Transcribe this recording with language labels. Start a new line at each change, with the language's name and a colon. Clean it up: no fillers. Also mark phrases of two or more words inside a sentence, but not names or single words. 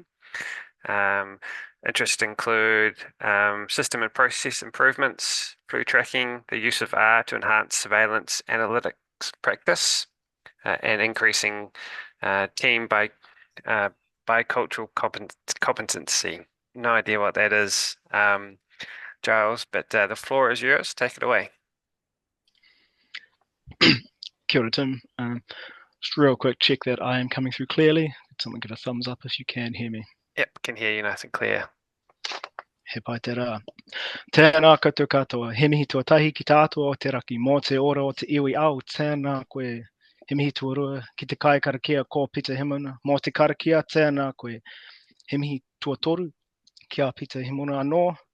English: Interests include system and process improvements, flu tracking, the use of R to enhance surveillance analytics practice, and increasing team bicultural competency. No idea what that is, Giles, but the floor is yours. Take it away.
Māori: Kia ora, Tim.
English: Just real quick, check that I am coming through clearly. Could someone give a thumbs up if you can hear me? Yep, can hear you nice and clear.
Māori: He pai te rā. Tēnā koutou katoa, he mihi tuatahi ki tātua o te raki, mō te ora o te iwi au, tēnā koe. He mihi tuarua ki te kai karakia ko Peter Himona, mō te karakia, tēnā koe. He mihi tuatoru ki a Peter Himona anō.